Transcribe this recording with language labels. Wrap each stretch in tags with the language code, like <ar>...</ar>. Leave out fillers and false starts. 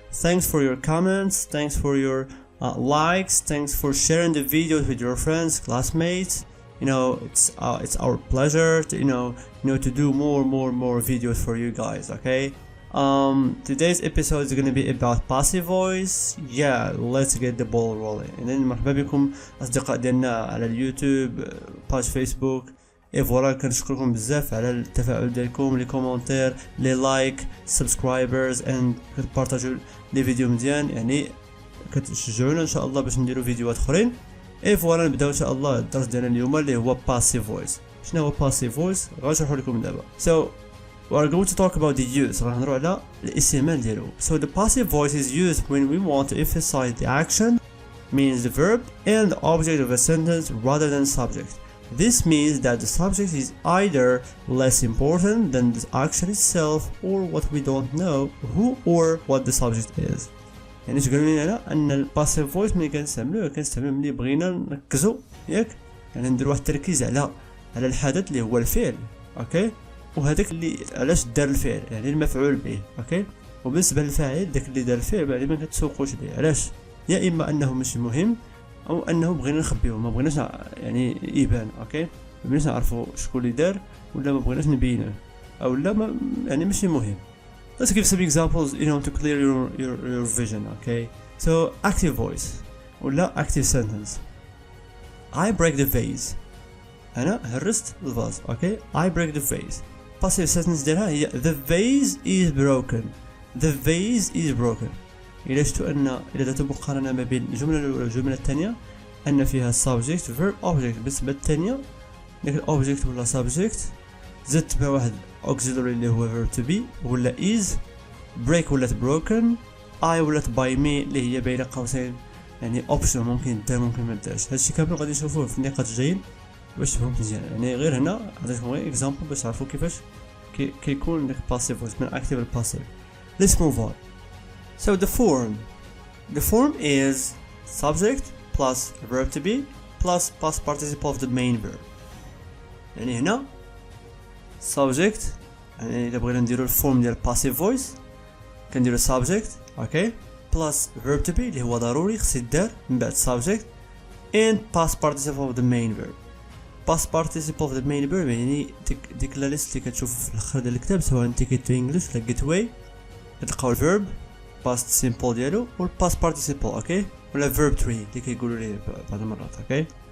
<en>Thanks for your comments, thanks for your likes, thanks for sharing the videos with your friends, classmates. It's our pleasure to to do more videos for you guys, okay? Today's episode is going to be about passive voice. Yeah, let's get the ball rolling. And then</en> <ar>مرحبا بكم اصدقاء ديالنا على اليوتيوب، باج فيسبوك. فوالا كنشكركم بزاف على التفاعل ديالكم، لي كومونتير، لي لايك، سبسكرايبرز اند كتبارطاجيو لي فيديو مزيان، يعني كتشجعونا ان شاء الله باش نديرو فيديوهات اخرين. فوالا نبداو ان شاء الله الدرس ديالنا اليوم اللي هو passive voice. شنو هو passive voice؟ غنشرحو لكم دابا.</ar> <en>So we are going to talk about the use.</en> <ar>راح نهضروا على الاستعمال ديالو.</ar> <en>So the passive voice is used when we want to emphasize the action, means the verb, and the object of a sentence rather than subject. This means that the subject is either less important than the action itself or what we don't know who or what the subject is.</en> <ar>يعني اش قالوا لنا هنا ان الباسيف فويس ملي كنستعملوه ملي بغينا نركزوا، ياك يعني نديروا واحد التركيز على الحدث اللي هو الفعل، اوكي، وهذاك اللي علاش دار الفعل يعني المفعول به، اوكي. وبالنسبه للفاعل داك اللي دار الفعل يعني ما كتسوقوش ليه، علاش؟ يا اما انه مش مهم او انه بغينا نخبيوه، ما بغيناش يعني يبان، اوكي، ما بغيناش نعرفوا شكون اللي دار ولا ما بغيناش نبينه او لا ما يعني ماشي مهم.</ar> <en>Let's give some examples to clear your vision, okay? So active voice</en> <ar>ولا</ar> <en>active sentence. I break the vase.</en> <ar>أنا هرست الفاز، okay?</ar> <en>I break the vase. Passive sentence</en> <ar>ديالها هي</ar> <en>the vase is broken. The vase is broken.</en> <ar>إلا شفتوا أن إذا درتو مقارنة ما بين الجملة الأولى والجملة الثانية أن فيها subject verb object. بالنسبة للثانية داك الأوبجيكت ولا subject زدت مع واحد auxiliary اللي هو verb to be ولا is. break ولات broken. I ولات by me اللي هي بين قوسين يعني option، ممكن دار ممكن ما دارش. هادشي كامل غادي نشوفوه في النقاط الجايين باش تفهموا مزيان. يعني غير هنا عطيتكم غير example باش تعرفوا كيفاش كيكون داك passive voice من active ل passive.</ar> <en>Let's move on. So the form is subject plus verb to be plus past participle of the main verb.</en> <ar>يعني هنا subject، يعني إذا بغينا نديرو الفورم ديال passive voice كنديرو subject، اوكي، plus verb to be اللي هو ضروري خص يدار من بعد subject</ar> <en>and past participle of the main verb. past participle of the main verb</en> <ar>يعني ديك لا ليست اللي كتشوف في الاخر ديال الكتاب سواء ticket to English ولا getaway كتلقاو الverb past simple ديالو و past participle، اوكي، ولا verb tree اللي كيقولوا ليه بعض المرات، اوكي.</ar>